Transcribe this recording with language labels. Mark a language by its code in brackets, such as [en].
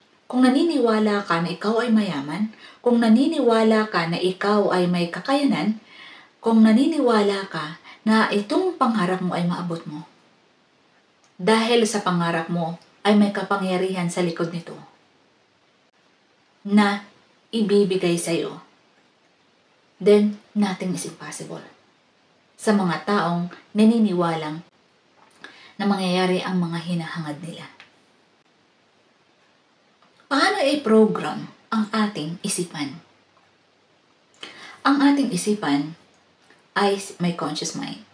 [tl] Kung naniniwala ka na ikaw ay mayaman, kung naniniwala ka na ikaw ay may kakayanan, kung naniniwala ka na itong pangarap mo ay maabot mo. Dahil sa pangarap mo ay may kapangyarihan sa likod nito na ibibigay sa iyo. [en] Then, nothing is impossible. [tl] Sa mga taong naniniwalang na mangyayari ang mga hinahangad nila. Paano i-program ang ating isipan? Ang ating isipan ay may conscious mind.